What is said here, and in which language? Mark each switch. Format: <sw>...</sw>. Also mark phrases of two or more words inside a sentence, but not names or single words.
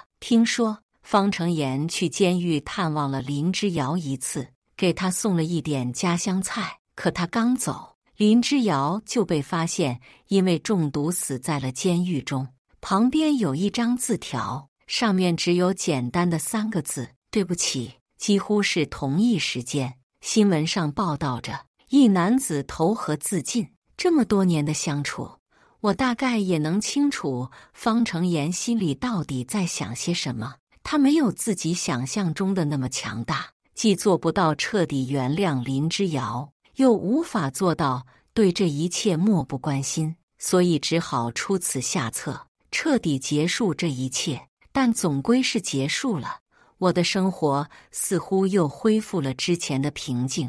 <zh>聽說方成言去監獄探望了林之遙一次，給他送了一點家鄉菜。可他剛走，林之遙就被發現因為中毒死在了監獄中。旁邊有一張字條，上面只有簡單的3個字：“對不起。” 幾乎是同一時間，新聞上報道着一男子投河自盡。這麼多年的相處，我大概也能清楚方成言心裡到底在想些什麼。他沒有自己想象中的那麼強大，既做不到徹底原諒林之遙，又無法做到對這一切漠不關心，所以只好出此下策，徹底結束這一切。但總歸是結束了。我的生活似乎又恢復了之前的平靜。</zh>